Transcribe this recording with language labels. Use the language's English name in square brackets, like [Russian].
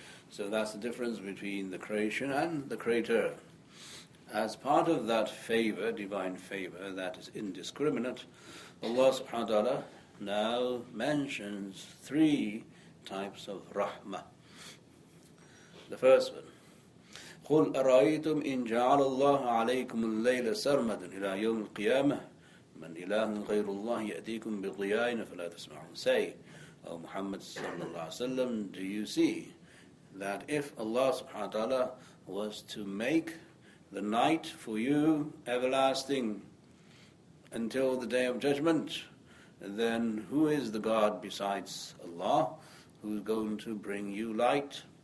[English] So that's the difference between the creation and the creator. As part of that favor, divine favor, that is indiscriminate, Allah subhanahu wa ta'ala now mentions three types of rahmah. The first one, [Arabic] قُلْ أَرَأَيْتُمْ إِنْ جَعَلَ اللَّهَ عَلَيْكُمُ اللَّيْلَ سَرْمَدًا إِلَى يَوْمِ الْقِيَامَةِ مَنْ إِلَهٌ غَيْرُ اللَّهِ يَأْتِيكُمْ بِضِيَاءٍ فَلَا تَسْمَعُونَ. [English] Say, O Muhammad sallallahu alaihi wasallam, do you see that if Allah subhanahu wa ta'ala was to make the night for you everlasting until the day of judgment, then who is the God besides Allah who's going to bring you light?